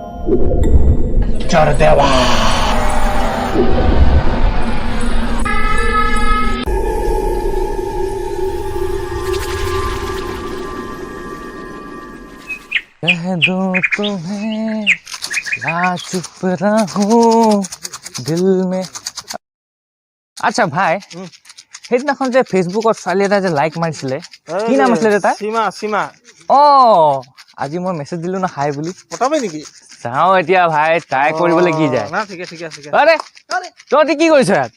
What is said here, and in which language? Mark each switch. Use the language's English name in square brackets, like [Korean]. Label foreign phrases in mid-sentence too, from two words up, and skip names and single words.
[Hindi] चरदेवा कह दो तुम्हें या चुप रहूं दिल में। [Assamese] আচ্ছা ভাই সেইদিনাখন যে ফেচবুকত ছোৱালী এটা যে লাইক মাৰিছিলে কি নাম আছিলে তাৰ? সীমা সীমা। অ আজি মই মেছেজ দিলো না হাই বুলি। পটাবি নেকি? চাওঁ এতিয়া ভাই ট্ৰাই কৰিবলৈ কি যায়। না ঠিকে ঠিকে আছে। আৰে তহঁতি কি কৰিছ ইয়াত?